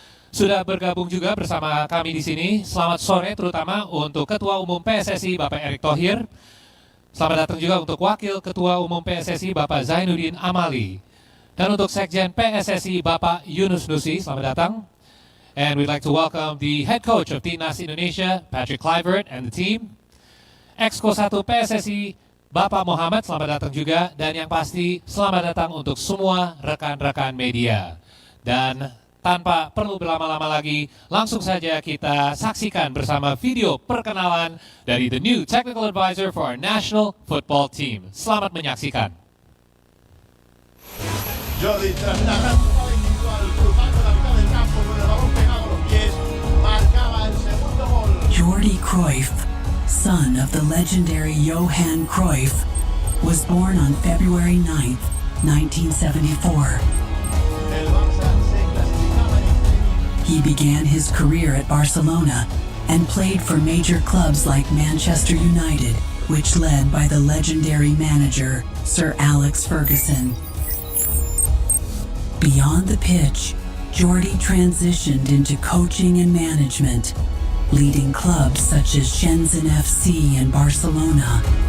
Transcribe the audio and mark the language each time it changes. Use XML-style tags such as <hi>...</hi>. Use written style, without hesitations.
<id>Sudah bergabung juga bersama kami di sini. Selamat sore terutama untuk Ketua Umum PSSI Bapak Erick Thohir. Selamat datang juga untuk Wakil Ketua Umum PSSI Bapak Zainuddin Amali. Dan untuk Sekjen PSSI Bapak Yunus Nusi, selamat datang.</id> <en>And we'd like to welcome the head coach of Timnas Indonesia, Patrick Kluivert, and the team.</en> <id>Exco 1 PSSI Bapak Muhammad, selamat datang juga. Dan yang pasti, selamat datang untuk semua rekan-rekan media. Dan tanpa perlu berlama-lama lagi, langsung saja kita saksikan bersama video perkenalan dari</id> <en>the new technical advisor for our national football team.</en> <id>Selamat menyaksikan.</id> <es>Jordi tras una gran jugada individual cruzando la mitad del campo con el balón pegado a los pies, marcaba el segundo gol.</es> <en>Jordi Cruyff, son of the legendary Johan Cruyff, was born on February 9th, 1974.</en> <es>El Barça se clasificaba en</es> <en>He began his career at Barcelona and played for major clubs like Manchester United, which led by the legendary manager Sir Alex Ferguson. Beyond the pitch, Jordi transitioned into coaching and management, leading clubs such as Shenzhen FC and Barcelona.</en>